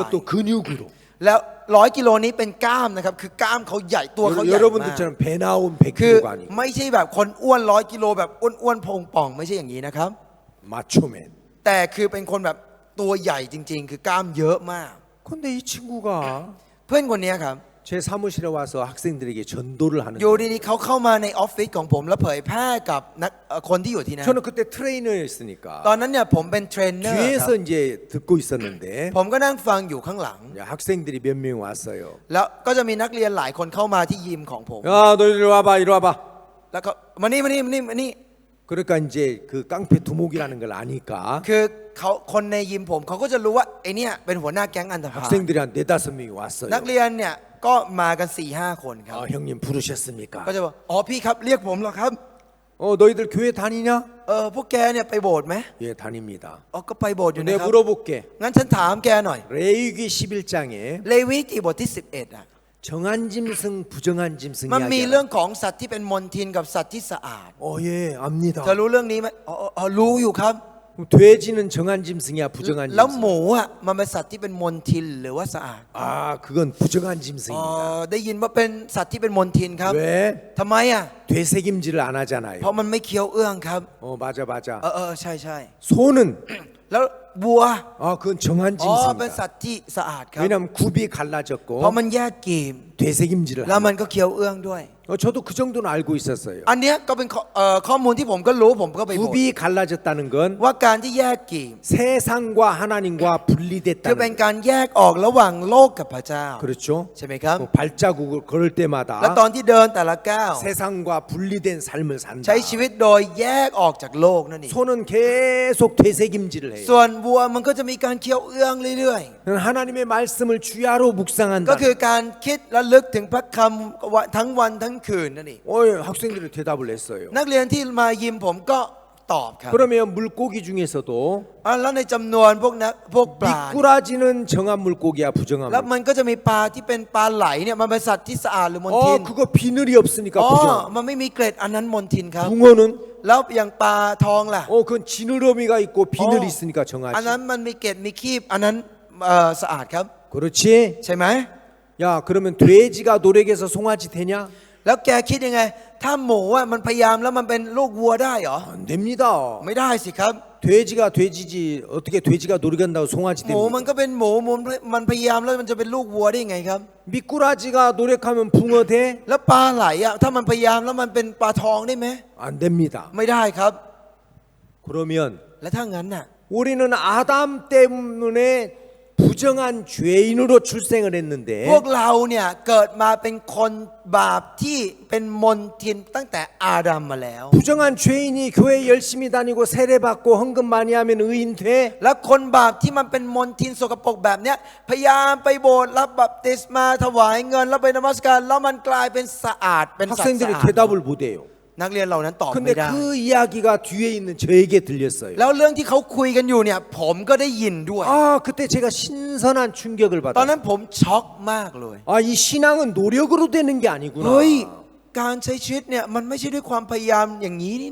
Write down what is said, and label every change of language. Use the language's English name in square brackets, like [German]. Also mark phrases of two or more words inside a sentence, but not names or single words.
[Korean] 그것도 근육으로 [Thai] แล้ว100 กิโลนี้เป็นกล้ามนะครับคือกล้ามเขาใหญ่ตัวเขาใหญ่มาก [Korean] 여러분들처럼 배 나온 [Thai] คือ [Korean] 100kg가 아니고 [Thai] ไม่ใช่แบบคนอ้วน100 กิโลแบบอ้วนๆพองป่องไม่ใช่อย่างนี้นะครับ [Korean] 마초맨. [Thai] แต่คือเป็นคนแบบตัวใหญ่จริง ๆ คือกล้ามเยอะมาก [Korean] 근데 이 친구가 [Thai] เพื่อนคนนี้ครับ [Korean] 제 사무실에 와서 학생들에게 전도를 하는 [Thai] อยู่ [Korean] 거예요. [Thai] ดีๆเขาเข้ามาในออฟฟิศของผมแล้วเผยแพร่กับนักคนที่อยู่ที่นั่น [Korean] 저는 그때 트레이너였으니까 [Thai] ตอนนั้นเนี่ยผมเป็นเทรนเนอร์ครับ [Korean] 뒤에서 이제 듣고 있었는데 [Thai] ผมก็นั่งฟังอยู่ข้างหลัง [Korean] 학생들이 몇 명 왔어요. [Thai] แล้วก็จะมีนักเรียนหลายคนเข้ามาที่ยิมของผม [Korean] 야, 너 이리 와봐, 이리 와봐. [Thai] แล้วก็มานี่ [Korean] 그러니까 이제 그 깡패 두목이라는 걸 아니까 [Thai] คือเขาคนในยิมผมเขาก็จะรู้ว่าไอเนี่ยเป็นหัวหน้าแก๊งอันธพาล [Korean] 학생들이 한 4-5명이 왔어요. [Thai] นักเรียนเนี่ยก็มากัน 4-5 คนครับ [Korean] 형님 부르셨습니까? [Thai] ก็จะบอกอ๋อพี่ครับเรียกผมเหรอครับ [Korean] 너희들 교회 다니냐? [Thai] พวกแกเนี่ยไปโบสถ์ไหม [Korean] 예, 다닙니다. [Thai] อ๋อก็ไปโบสถ์อยู่นะ [Korean] 내가 [Thai] ครับ [Korean] 물어볼게. [Thai] งั้นฉันถามแกหน่อย [Korean] 레위기 11장에 [Thai] เลวีกิบทที่11อ่ะ [Korean] 정한 짐승, 부정한 짐승 [Thai] มันมีเรื่อง [Korean] 이야기하는. [Thai] ของสัตว์ที่เป็นมลทินกับสัตว์ที่สะอาด [Korean] 예, 압니다. [Thai] เธอรู้เรื่องนี้ไหมรู้อยู่ครับ [Korean] 그럼 돼지는 정한 짐승이야, 부정한 [Thai] แล้วห [Korean] 짐승? [Thai] มูอ่ะมันเป็นสัตว์ที่เป็นมลทินหรือว่าสะอาด [Korean] 아, 그건 부정한 짐승입니다. [Thai] ได้ยินว่าเป็นสัตว์ที่เป็นมลทินครับ [Korean] 왜? [Thai] ทำไมอ่ะ [Korean] 되새김질을 안 [Thai] เพราะ [Korean] 하잖아요. [Thai] มันไม่เคี้ยวเอื้องครับ [Korean] 맞아, 맞아. [Thai] ใช่ [Korean] 소는 [Thai] แล้ววัว [Korean] 그건 정한 [Thai] เป็นสั [Korean] 짐승이다. [Thai] ตว์ที่สะอาดครับ [Korean] 왜냐하면 굽이 [Thai] เพราะ [Korean] 갈라졌고 [Thai] มันแยกกีบ [Korean] 되새김질을 [Thai] แล้วมัน [Korean] 하는. [Thai] ก็เคี้ยวเอื้องด้วย [Korean] 저도 그 정도는 알고 있었어요. [Thai] อันเนี้ยก็เป็นข้อมูลที่ผมก็รู้ผมก็ไปบอก [Korean] 굽이 갈라졌다는 건 [Thai] ว่าการที่แยกกีบ [Korean] 세상과 하나님과 [Thai] คือ [Korean] 분리됐다는 [Thai] เป็น [Korean] 거예요. [Thai] การแยกออกระหว่างโลกกับพระเจ้า [Korean] 그렇죠? [Thai] ใช่ไหมครับ [Korean] 발자국을 걸을 [Thai] และตอ [Korean] 때마다 [Thai] นที่เดินแต่ละก้าว [Korean] 세상과 분리된 삶을 산다. [Thai] ใช้ชีวิตโดยแยกออกจากโลกนั่นเอง [Korean] 소는 계속 되새김질을 해요. [Thai] ส่วนวัวมันก็จะมีการเคี้ยวเอื้องเรื่อย [Korean] 하나님의 말씀을 주야로 [Thai] ๆ [Korean] 묵상한다. [Thai] ก็คือการคิดและลึกถึงพระคำทั้งวันทั้งคืนนั่นเอง [Korean] 학생들이 대답을 했어요. [Thai] นักเรียนที่มายิมผมก็ตอบครับ [Korean] 그러면 물고기 중에서도 [Thai] แล้วในจำนวนพวกปลา [Korean] 미꾸라지는 정한 물고기야, 부정한 [Thai] แล้ว [Korean] 물고기. [Thai] มันก็จะมีปลาที่เป็นปลาไหลเนี่ยมันเป็นสัตว์ที่สะอาดหรือมลทิน [Korean] 그거 비늘이 없으니까 [Thai] อ๋อ [Korean] 부정. [Thai] มันไม่มีเกล็ดอันนั้นมลทินครับ [Korean] 붕어는 [Thai] แล้วอย่างปลาทองล่ะ [Korean] 그건 지느러미가 있고 비늘이 있으니까 [Thai] อันนั้น [Korean] 정하지. [Thai] มันมีเกล็ดมีคีบอันนั้นสะอาดครับ [Korean] 그렇지? [Thai] ใช่ไหม [Korean] 야, 그러면 돼지가 노력해서 송아지 되냐? [Thai] แล้วแกคิดยังไง ถ้าหมูอ่ะมันพยายามแล้วมันเป็นลูกวัวได้เหรอ [Korean] 안 됩니다. [Thai] ไม่ได้สิครับ [Korean] 돼지가 돼지지 어떻게 돼지가 노력한다고 송아지 [Thai] หมูมัน [Korean] 됩니까? [Thai] ก็เป็นหมูมันพยายามแล้วมันจะเป็นลูกวัวได้ยังไงครับ [Korean] 미꾸라지가 노력하면 붕어 돼? [Thai] แล้วปลาไหลอ่ะถ้ามันพยายามแล้วมันเป็นปลาทองได้ไหม [Korean] 안 됩니다. [Thai] ไม่ได้ครับ [Korean] 그러면 [Thai] และถ้างั้นน่ะ [Korean] 우리는 아담 때문에 부정한 죄인으로 출생을 [Thai] พวก [Korean] 했는데 [Thai] เราเนี่ยเกิดมาเป็นคนบาปที่เป็นมนทินตั้งแต่อาดัมมาแล้ว [Korean] 부정한 죄인이 교회 열심히 다니고 세례받고 헌금 많이 하면 의인 돼? [Thai] แล้วคนบาปที่มันเป็นมนทินสกปรกแบบเนี้ยพยายามไปโบสถ์รับบัพติศมาถวายเงินแล้วไปนมัสการแล้วมันกลายเป็นสะอาดเป็นสัตว์สะ [Korean] 학생들이 [Thai] อาด [Korean] 대답을 못해요. [Thai] นักเรียนเหล่านั้นตอบ [Korean] 근데 [Thai] ไม่ได้ [Korean] 그 이야기가 뒤에 있는 저에게 들렸어요. [Thai] แล้วเรื่องที่เขาคุยกันอยู่เนี่ยผมก็ได้ยินด้วย [Korean] 아, 그때 제가 신선한 충격을 [Thai] ตอนนั้น [Korean] 받았어요. [Thai] ผมช็อกมากเลย [Korean] 아, 이 신앙은 노력으로 되는 게 아니구나. [Thai] เฮ้ยการใช้ชีวิตเนี่ยมันไม่ใช่ด้วยความพยายามอย่างนี้นี่นะ